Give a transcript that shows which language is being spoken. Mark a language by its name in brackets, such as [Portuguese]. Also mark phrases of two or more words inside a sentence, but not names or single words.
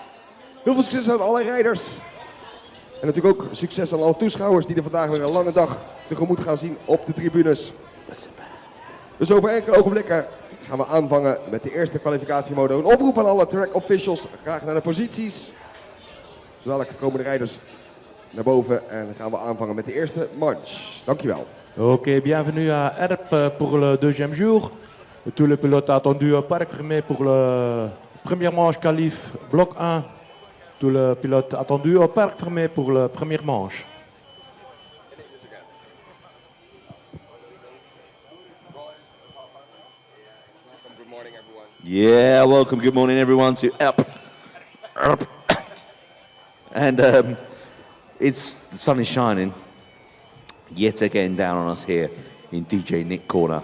[Dutch] Heel veel succes aan alle rijders. En natuurlijk ook succes aan alle toeschouwers die er vandaag weer een lange dag tegemoet gaan zien op de tribunes. Dus over enkele ogenblikken gaan we aanvangen met de eerste kwalificatiemodo. Een oproep aan alle [English] track officials, [Dutch] graag naar de posities. Zo dadelijk komen de rijders naar boven en gaan we aanvangen met de eerste manche. Dankjewel. [French] Ok, bienvenue à Erp pour le deuxième jour. Tous les pilotes attendus au parc fermé pour le première manche qualif bloc 1. Tous les pilotes attendus au parc fermé pour la première manche. [English] Yeah, welcome, good morning everyone to Erp. And the sun is shining yet again down on us here in DJ Nick Corner.